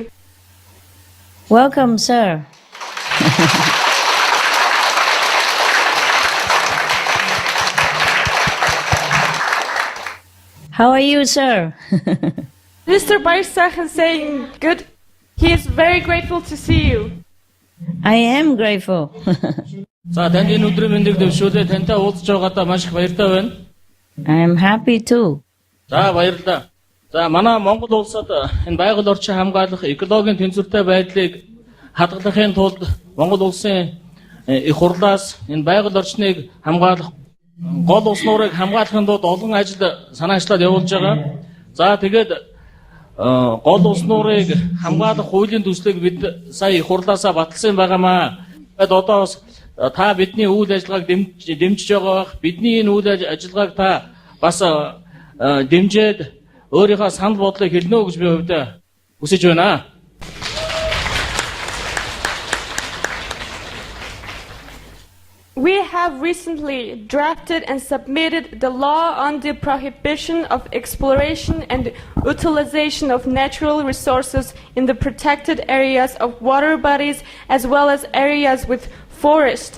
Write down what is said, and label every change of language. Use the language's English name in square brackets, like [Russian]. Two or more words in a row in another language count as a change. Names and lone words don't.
[English] Welcome, sir. How are you, sir? Mr. Bayersachen saying good. He is very grateful to see you. I am grateful. [Mongolian] За танд энэ өдрийн мэндийг дэвшүүлээ тантай уулзж байгаадаа маш их баяртай байна. [English] I am happy too. [Mongolian] За баярлалаа. За манай Монгол улсад энэ байгаль орчин хамгаалах экологийн тэнцвэртэй байдлыг хадгалахын тулд Монгол улсын их хурлаас энэ байгаль орчныг хамгаалах гол улс нуурыг хамгаалахын тулд олон ажил санаачлаад явуулж байгаа. За тэгээд гол улс нуурыг хамгаалах хуулийн төслийг бид сая их хурлаасаа баталсан байгаамаа. Тэгэд одоо бас та бидний үйл ажиллагааг дэмжиж байгаа бах. Бидний энэ үйл ажиллагааг та бас дэмжиж өөрийнхөө санал бодлыг хэлнэ гэж би хувьдаа хүсэж байна. [English] We have recently drafted and submitted the law on the prohibition of exploration and utilization of natural resources in the protected areas of water bodies as well as areas with forest.